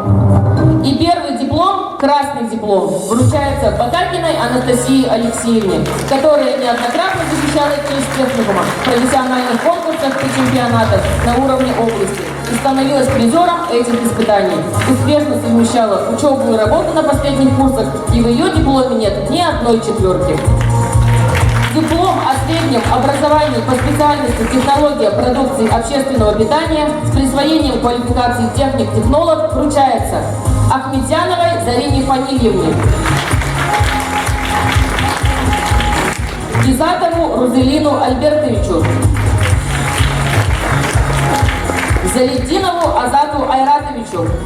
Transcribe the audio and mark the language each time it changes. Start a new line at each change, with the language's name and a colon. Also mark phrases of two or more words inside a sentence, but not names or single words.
Russian: И первый диплом, красный диплом, вручается Потакиной Анастасии Алексеевне, которая неоднократно защищала честь техникума в профессиональных конкурсах и чемпионатах на уровне области и становилась призером этих испытаний. Успешно совмещала учебу и работу на последних курсах, и в ее дипломе нет ни одной четверки. Диплом о среднем образовании по специальности «Технология продукции общественного питания» с присвоением квалификации техник-технолог вручается Ахметзяновой Зарине Фанильевне, Гизатову Рузелину Альбертовичу, Залетдинову Азату Айратовичу,